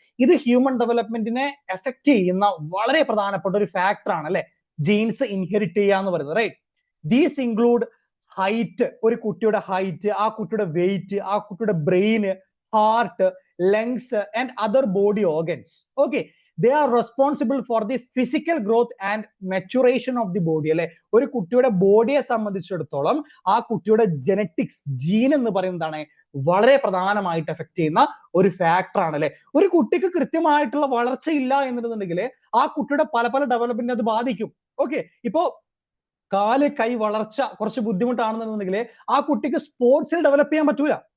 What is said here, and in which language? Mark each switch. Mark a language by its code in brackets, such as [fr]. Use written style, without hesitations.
[ml] ഇത് human ഡെവലപ്മെന്റിനെ effect ചെയ്യുന്ന വളരെ പ്രധാനപ്പെട്ട ഒരു ഫാക്ടർ ആണ് അല്ലെ? [en] genes inherit [ml] ചെയ്യുക എന്ന് പറയുന്നത്, [en] Right? These include height, [ml] ഒരു കുട്ടിയുടെ ഹൈറ്റ്, ആ കുട്ടിയുടെ വെയിറ്റ്, ആ കുട്ടിയുടെ ബ്രെയിന്, [en] Heart, lungs and other body organs. Okay, they are responsible for the physical growth and maturation of the body [ml] അല്ലെ? ഒരു കുട്ടിയുടെ ബോഡിയെ സംബന്ധിച്ചിടത്തോളം ആ കുട്ടിയുടെ ജനറ്റിക്സ്, ജീൻ എന്ന് പറയുന്നതാണ് വളരെ പ്രധാനമായിട്ട് എഫക്ട് ചെയ്യുന്ന ഒരു ഫാക്ടർ ആണ് അല്ലെ? ഒരു കുട്ടിക്ക് കൃത്യമായിട്ടുള്ള വളർച്ച ഇല്ല എന്നുണ്ടെന്നുണ്ടെങ്കിൽ ആ കുട്ടിയുടെ പല പല ഡെവലപ്മെന്റ് അത് ബാധിക്കും. ഓക്കെ, ഇപ്പോ കാല് കൈ വളർച്ച കുറച്ച് ബുദ്ധിമുട്ടാണെന്നുണ്ടെങ്കിൽ ആ കുട്ടിക്ക് സ്പോർട്സിൽ ഡെവലപ്പ് ചെയ്യാൻ പറ്റൂല.